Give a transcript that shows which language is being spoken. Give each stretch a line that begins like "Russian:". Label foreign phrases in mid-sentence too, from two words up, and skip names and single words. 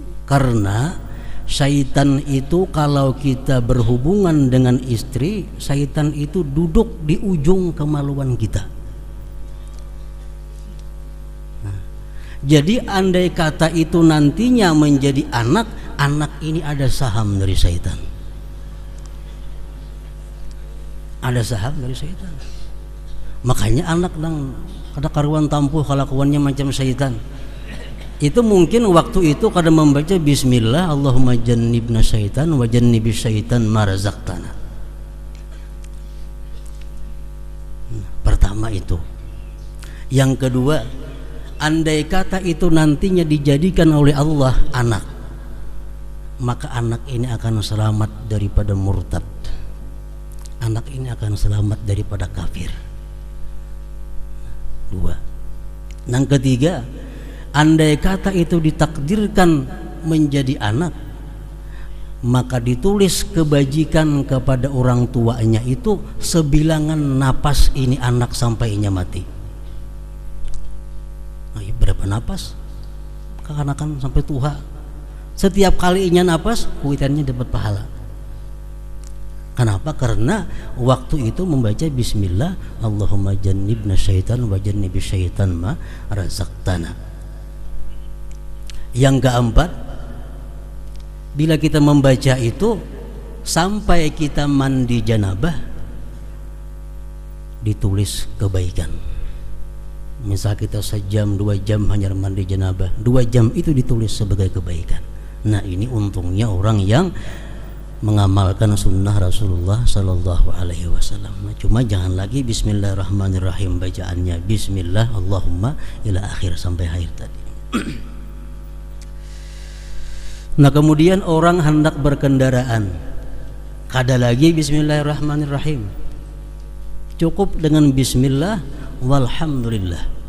Indonesian: Karena syaitan itu kalau kita berhubungan dengan istri, syaitan itu duduk di ujung kemaluan kita. Jadi andai kata itu nantinya menjadi anak, anak ini ada saham dari syaitan. Ada saham dari syaitan.
Banjar: Makanya anak nang kada karuan tampuh kelakuannya macam syaitan.
Indonesian: Itu mungkin waktu itu kada membaca bismillah,
Arabic: اللهم جنبنا شيطان وجنب الشيطان ما رزقتنا.
Indonesian: Pertama itu. Yang kedua, andai kata itu nantinya dijadikan oleh Allah anak, maka anak ini akan selamat daripada murtad. Anak ini akan selamat daripada kafir. Dua. Yang ketiga, andai kata itu ditakdirkan menjadi anak, maka ditulis kebajikan kepada orang tuanya itu sebilangan napas ini anak sampai inya mati. Nah, berapa napas? Kekanakan sampai tua.
Banjar: Setiap kali inya napas, kuitannya dapat pahala.
Indonesian: Kenapa? Karena waktu itu membaca bismillah,
Arabic: اللهم جنبنا شيطان وجنب الشيطان ما رزقتنا.
Indonesian: Yang keempat, bila kita membaca itu sampai kita mandi janabah, ditulis kebaikan. Misal kita sejam 2 jam hanya mandi janabah, 2 jam itu ditulis sebagai kebaikan. Nah, ini untungnya orang yang mengamalkan sunnah Rasulullah
Arabic: صلى الله عليه وسلم.
Indonesian: Nah, cuma jangan lagi Bismillahirrahmanirrahim bacaannya,
Arabic: بسم الله اللهم إلى آخر
Indonesian: sampai akhir tadi. Nah, kemudian orang hendak berkendaraan, kada lagi Bismillahirrahmanirrahim, cukup dengan
Arabic: بسم الله والحمد لله.